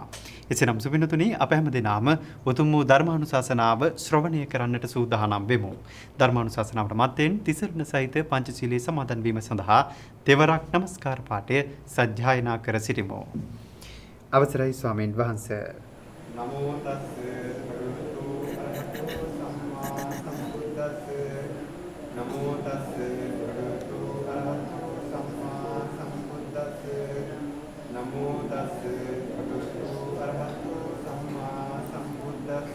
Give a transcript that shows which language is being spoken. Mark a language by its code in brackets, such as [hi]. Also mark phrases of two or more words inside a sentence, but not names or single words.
[si] එසේනම් සුබිනතුනි අප හැම දිනාම උතුම් වූ ධර්මානුශාසනාව ශ්‍රවණය කරන්නට සූදානම් වෙමු. ධර්මානුශාසනාවට මත්තෙන් තිසරණ සහිත පංචශීලයේ සමාදන් වීම සඳහා තෙවරක් নমස්කාර පාඨය සජ්ජායනා කර සිටිමු. අවසරයි ස්වාමීන් වහන්සේ. [pi] නමෝ තස් භගවතු නමෝ තස් භගවතු සම්මා සම්බුද්දස්ස නමෝ තස් භගවතු සම්මා සම්බුද්දස්ස